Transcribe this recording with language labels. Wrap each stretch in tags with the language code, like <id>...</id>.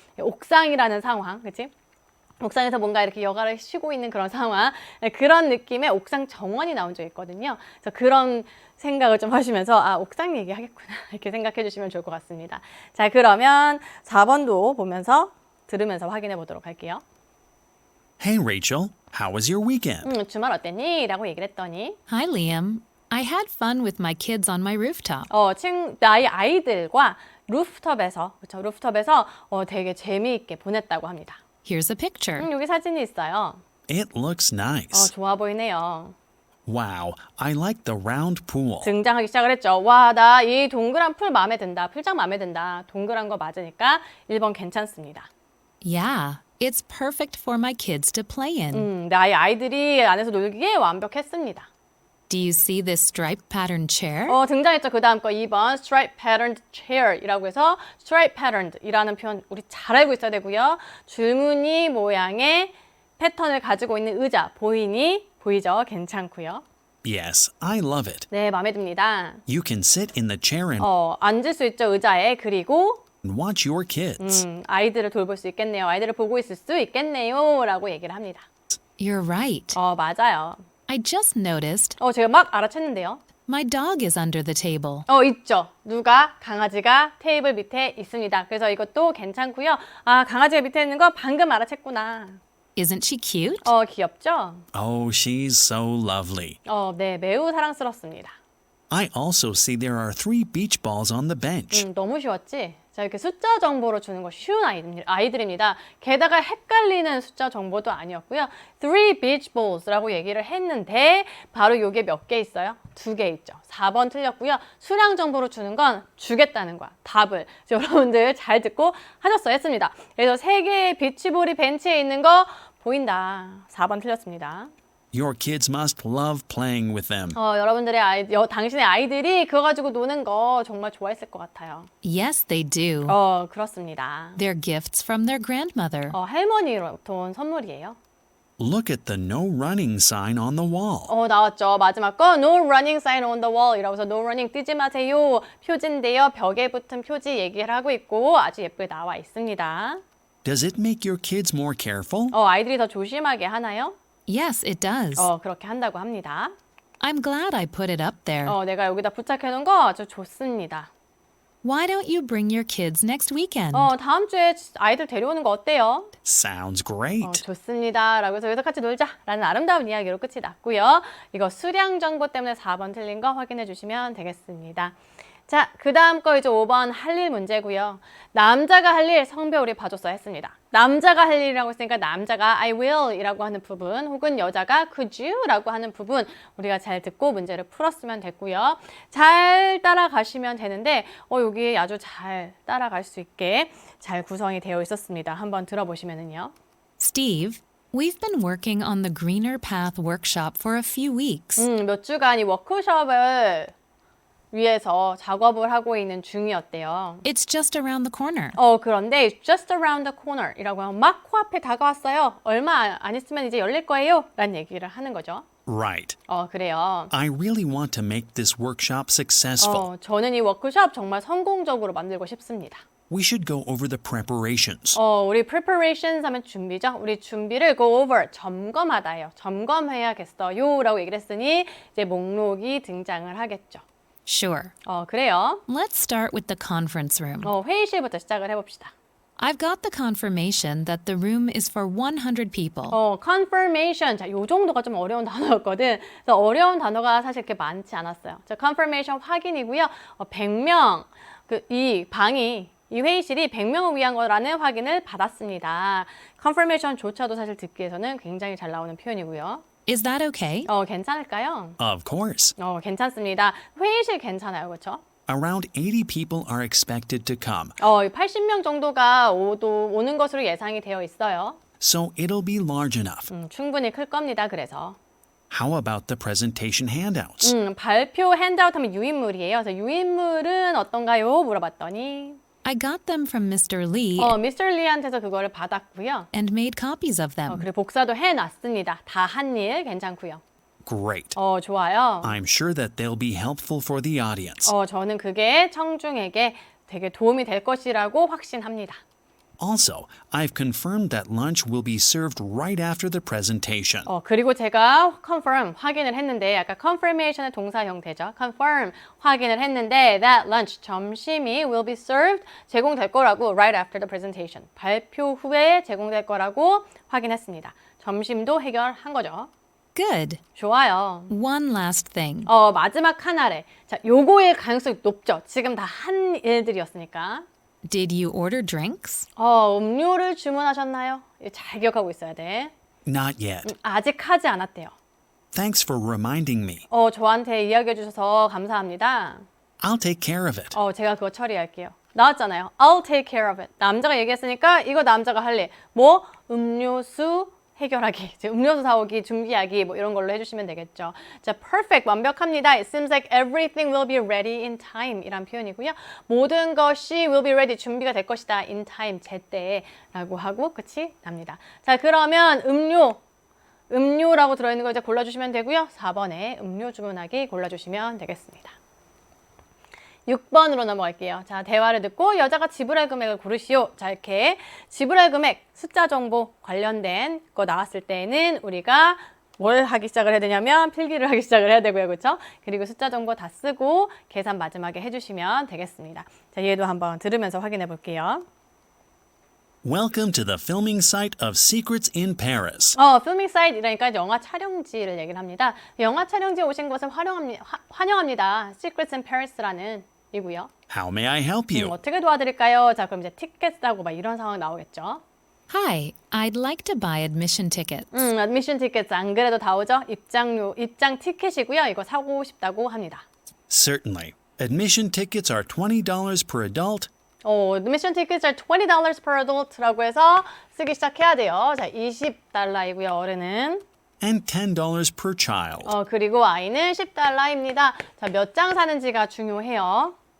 <ko>옥상이라는 상황, 그치? 옥상에서 뭔가 이렇게 여가를 쉬고 있는 그런 상황, 그런 느낌의 옥상 정원이 나온 적이 있거든요. 그래서 그런 생각을 좀 하시면서 옥상 얘기하겠구나 이렇게 생각해 주시면 좋을 것 같습니다. 자, 그러면 4번도 보면서 들으면서 확인해 보도록 할게요.</ko> <en>Hey, Rachel, how was your weekend?</en> <ko>주말 어땠니? 라고 얘기를 했더니</ko> <en>Hi, Liam. I had fun with my kids on my rooftop.</en> <ko>나의 아이들과 루프탑에서 되게 재미있게 보냈다고 합니다.</ko> <en>Here's a picture.</en> <ko>여기 사진이 있어요.</ko> <en>It looks nice.</en> <ko>좋아 보이네요.</ko> <en>Wow, I like the round pool.</en> <ko>등장하기 시작을 했죠. 와, 나 이 동그란 풀 마음에 든다. 풀장 마음에 든다. 동그란 거 맞으니까 1번 괜찮습니다.</ko> <en>Yeah, it's perfect for my kids to play in.</en> <ko>나의 아이들이 안에서 놀기에 완벽했습니다.</ko> <en>Do you see this stripe pattern chair?</en> <ko>등장했죠. 그 다음 거 2번</ko> <en>stripe patterned chair</en> <ko>이라고 해서 stripe patterned이라는 표현 우리 잘 알고 있어야 되고요. 줄무늬 모양의 패턴을 가지고 있는 의자 보이죠? 괜찮고요.</ko> <en>Yes, I love it.</en> <ko>네, 마음에 듭니다.</ko> <en>You can sit in the chair and</en> <ko>앉을 수 있죠, 의자에. 그리고</ko> <en>watch your kids.</en> <ko>아이들을 돌볼 수 있겠네요. 아이들을 보고 있을 수 있겠네요. 라고 얘기를 합니다.</ko> <en>You're right.</en> <ko>맞아요.</ko> <en>I just noticed</en> <ko>제가 막 알아챘는데요.</ko> <en>my dog is under the table.</en> <ko>있죠. 강아지가 테이블 밑에 있습니다. 그래서 이것도 괜찮고요. 강아지가 밑에 있는 거 방금 알아챘구나.</ko> <en>Isn't she cute?</en> <ko>귀엽죠?</ko> <en>Oh, she's so lovely.</en> <ko>네, 매우 사랑스럽습니다.</ko> <en>I also see there are 3 beach balls on the bench.</en> <ko>너무 쉬웠지? 자, 이렇게 숫자 정보로 주는 거 쉬운 아이들입니다. 게다가 헷갈리는 숫자 정보도 아니었고요.</ko> <en>3 beach balls</en> <ko>라고 얘기를 했는데 바로 요게 몇 개 있어요? 2개 있죠. 4번 틀렸고요. 수량 정보로 주는 건 주겠다는 거야. 답을. 여러분들 잘 듣고 하셨어야 했습니다. 그래서 3개의 비치볼이 벤치에 있는 거 보인다. 4번 틀렸습니다.</ko> <en>Your kids must love playing with them.</en> <ko>여러분들의 당신의 아이들이 그거 가지고 노는 거 정말 좋아했을 것 같아요.</ko> <en>Yes, they do.</en> <ko>그렇습니다.</ko> <en>They're gifts from their grandmother.</en> <ko>할머니로부터 온 선물이에요.</ko> <en>Look at the no running sign on the wall.</en> <ko>나왔죠. 마지막 거</ko> <en>No running sign on the wall</en> <ko>이라고 해서 No running 뛰지 마세요. 표지인데요. 벽에 붙은 표지 얘기를 하고 있고 아주 예쁘게 나와 있습니다.</ko> <en>Does it make your kids more careful?</en> <ko>아이들이 더 조심하게 하나요?</ko> <en>Yes, it does.</en> <ko>그렇게 한다고 합니다.</ko> <en>I'm glad I put it up there.</en> <ko>내가 여기다 부착해 놓은 거 아주 좋습니다.</ko> <en>Why don't you bring your kids next weekend?</en> <ko>다음 주에 아이들 데려오는 거 어때요?</ko> <en>Sounds great.</en> <ko>좋습니다. 라고 해서 여기서 같이 놀자. 라는 아름다운 이야기로 끝이 났고요. 이거 수량 정보 때문에 4번 틀린 거 확인해 주시면 되겠습니다. 자, 그 다음 거 이제 5번 할 일 문제고요. 남자가 할 일 성별 우리 봐줬어 했습니다. 남자가 할 일이라고 했으니까 남자가</ko> <en>I will</en> <ko>이라고 하는 부분 혹은 여자가</ko> <en>could you</en> <ko>라고 하는 부분 우리가 잘 듣고 문제를 풀었으면 됐고요. 잘 따라가시면 되는데 여기 아주 잘 따라갈 수 있게 잘 구성이 되어 있었습니다. 한번 들어보시면은요.</ko> <en>Steve, we've been working on the Greener Path workshop for a few weeks.</en> <ko>몇 주간 이 워크숍을 위해서 작업을 하고 있는 중이었대요.</ko> <en>It's just around the corner.</en> <ko>그런데</ko> <en>it's just around the corner</en> <ko>이라고 하면 막 코앞에 다가왔어요. 얼마 안 있으면 이제 열릴 거예요. 라는 얘기를 하는 거죠.</ko> <en>Right.</en> <ko>그래요.</ko> <en>I really want to make this workshop successful.</en> <ko>저는 이 워크숍 정말 성공적으로 만들고 싶습니다.</ko> <en>We should go over the preparations.</en> <ko>우리 preparations 하면 준비죠. 우리 준비를 go over, 점검하다예요. 점검해야겠어요. 라고 얘기를 했으니 이제 목록이 등장을 하겠죠.</ko> <en>Sure.</en> <ko>그래요.</ko> <en>Let's start with the conference room.</en> <ko>회의실부터 시작을 해봅시다.</ko> <en>I've got the confirmation that the room is for 100 people. confirmation.</en> <ko>자, 요 정도가 좀 어려운 단어였거든. 그래서 어려운 단어가 사실 그렇게 많지 않았어요. 자, confirmation 확인이고요. 100명. 이 방이 이 회의실이 100명을 위한 거라는 확인을 받았습니다. confirmation조차도 사실 듣기에서는 굉장히 잘 나오는 표현이고요.</ko> <en>Is that okay?</en> <ko>괜찮을까요?</ko> <en>Of course.</en> <ko>괜찮습니다. 회의실 괜찮아요. 그렇죠?</ko> <en>Around 80 people are expected to come,</en> <ko>80명 정도가 오는 것으로 예상이 되어 있어요.</ko> <en>so it'll be large enough.</en> <ko>충분히 클 겁니다. 그래서.</ko> <en>How about the presentation handouts?</en> <ko>발표 핸드아웃 하면 유인물이에요. 그래서 유인물은 어떤가요? 물어봤더니</ko> <en>I got them from Mr. Lee</en> <ko>미스터 리한테서 그거를 받았고요.</ko> <en>and made copies of them.</en> <ko>그리고 복사도 해놨습니다. 다 한 일 괜찮고요.</ko> <en>Great.</en> <ko>좋아요.</ko> <en>I'm sure that they'll be helpful for the audience.</en> <ko>저는 그게 청중에게 되게 도움이 될 것이라고 확신합니다.</ko> <en>Also, I've confirmed that lunch will be served right after the presentation.</en> <ko>그리고 제가 confirm 확인을 했는데 아까 confirmation의 동사 형태죠. confirm 확인을 했는데</ko> <en>that lunch</en> <ko>점심이</ko> <en>will be served</en> <ko>제공될 거라고</ko> <en>right after the presentation</en> <ko>발표 후에 제공될 거라고 확인했습니다. 점심도 해결한 거죠.</ko> <en>Good.</en> <ko>좋아요.</ko> <en>One last thing.</en> <ko>마지막 하나래. 자, 요거일 가능성이 높죠. 지금 다 한 일들이었으니까.</ko> <en>Did you order drinks?</en> <ko>음료를 주문하셨나요? 이거 잘 기억하고 있어야 돼.</ko> <en>Not yet.</en> <ko>아직 하지 않았대요.</ko> <en>Thanks for reminding me.</en> <ko>저한테 이야기해 주셔서 감사합니다.</ko> <en>I'll take care of it.</en> <ko>제가 그거 처리할게요. 나왔잖아요.</ko> <en>I'll take care of it.</en> <ko>남자가 얘기했으니까 이거 남자가 할 일. 뭐? 음료수 해결하기, 이제 음료수 사오기, 준비하기 뭐 이런 걸로 해주시면 되겠죠. 자, perfect, 완벽합니다.</ko> <en>It seems like everything will be ready in time</en> <ko>이란 표현이고요. 모든 것이</ko> <en>will be ready,</en> <ko>준비가 될 것이다.</ko> <en>in time,</en> <ko>제때에 라고 하고 끝이 납니다. 자, 그러면 음료라고 들어있는 거 이제 골라주시면 되고요. 4번에 음료 주문하기 골라주시면 되겠습니다. 6번으로 넘어갈게요. 자, 대화를 듣고 여자가 지불할 금액을 고르시오. 자, 이렇게 지불할 금액, 숫자 정보 관련된 거 나왔을 때는 우리가 뭘 하기 시작을 해야 되냐면 필기를 하기 시작을 해야 되고요. 그렇죠? 그리고 숫자 정보 다 쓰고 계산 마지막에 해주시면 되겠습니다. 자, 얘도 한번 들으면서 확인해 볼게요.</ko> <en>Welcome to the filming site of Secrets in Paris.</en> <ko>필밍 사이트 이러니까 영화 촬영지를 얘기를 합니다. 영화 촬영지에 오신 것을 환영합니다. Secrets in Paris라는 이고요.</ko> <en>How may I help you?</en> <ko>어떻게 도와드릴까요? 자, 그럼 이제 티켓 사고 막 이런 상황 나오겠죠.</ko> <en>Hi, I'd like to buy admission tickets.</en> <ko>admission tickets 안 그래도 다 오죠? 입장 티켓이고요. 이거 사고 싶다고 합니다.</ko> <en>Certainly. Admission tickets are $20 per adult. admission tickets are $20 per adult라고</en> <ko>해서 쓰기 시작해야 돼요. 자, $20이고요. 어른은.</ko> <en>And $10 per child.</en> <ko>그리고 아이는 $10입니다. 자, 몇 장 사는지가 중요해요.</ko>